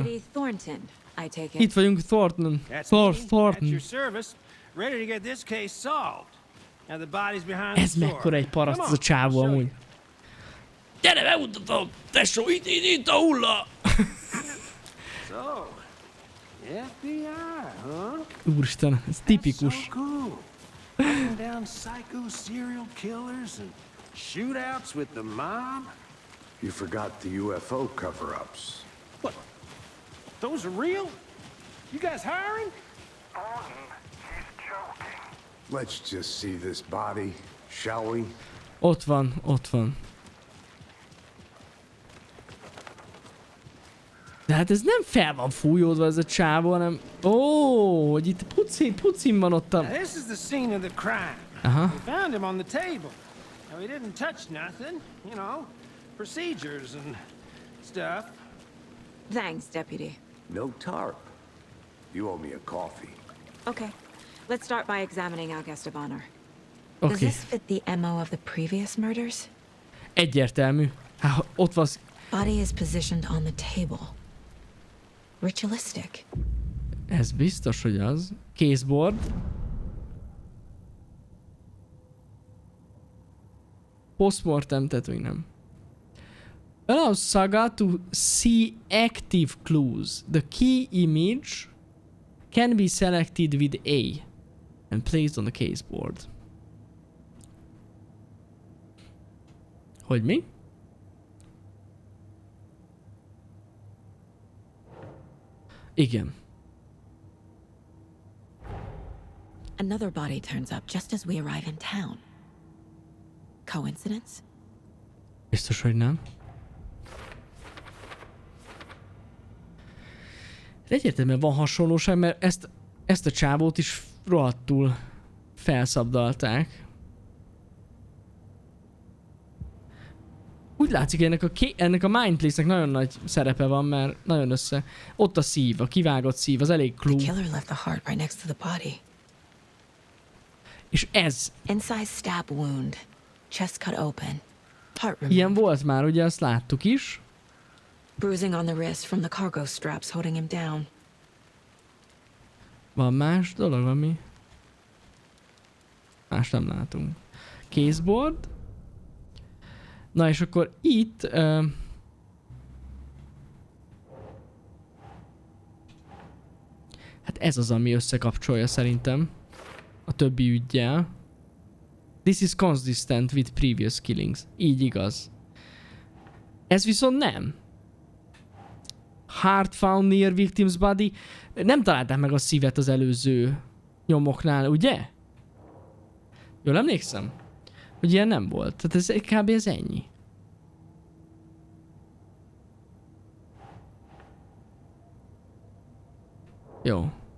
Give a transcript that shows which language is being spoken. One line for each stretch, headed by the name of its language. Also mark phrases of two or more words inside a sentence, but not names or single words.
English: Deputy Thornton, I take it.
Hungarian: Itt vagyunk,
English: Thornton. Thornton. Ready to get this case solved. Now the body's behind the
Hungarian: Ez
English: store.
Hungarian: mekkora egy paraszt ez a csávó amúgy. Gyere, bemutatom! Tesó, itt a hulla!
English: So, FBI, huh?
Hungarian: Úristen, ez tipikus.
English: So cool. Hunting down psycho serial killers and shootouts with the mob. You forgot the UFO cover-ups. What? Those are real? You guys hiring? He's joking. Let's just see this body, shall we?
Hungarian: Ott van. De hát ez nem fel van fújódva ez a csávó, hanem... Ó, hogy itt pucin van ott a...
English: Now, this is the scene of the crime. Aha. We found him on the table. Now, he didn't touch nothing, you know, procedures and stuff. Thanks, Deputy. No tarp. You owe me a coffee. Okay, let's start by examining our guest of honor. Does
Hungarian: Oké.
English: this fit the MO of the previous murders?
Hungarian: Egyértelmű. Hát ott van...
English: Body is positioned on the table. Ritualistic.
Hungarian: Ez biztos, hogy az. Caseboard. Postmortem, tehát még nem.
English: Allows Saga to see active clues. The key image can be selected with A and placed on the caseboard.
Hungarian: Hogy mi? Igen.
English: Another body turns up just as we arrive in town. Coincidence?
Hungarian: Biztos, hogy nem. Egyértelműen van hasonlóság, mert ezt a csávót is rohadtul felszabdalták. Úgy látszik, hogy ennek a Mindplace-nek nagyon nagy szerepe van, mert nagyon össze... Ott a szív, a kivágott szív, az elég
English: The clue. killer left the heart right next to the body.
Hungarian: És ez,
English: Inside stab wound. Chest cut open. Heart removed.
Hungarian: ilyen volt már, ugye azt láttuk is.
English: Bruising on the wrist from the cargo straps holding him down.
Hungarian: Van más dolog, ami... Más nem látunk. Caseboard. Na és akkor itt... hát ez az, ami összekapcsolja szerintem a többi üggyel.
English: This is consistent with previous killings.
Hungarian: Így igaz. Ez viszont nem.
English: Heart found near victim's body.
Hungarian: Nem találták meg a szívet az előző nyomoknál, ugye? Jól emlékszem? Hogy ilyen nem volt. Tehát ez kb. Ez ennyi. Jó.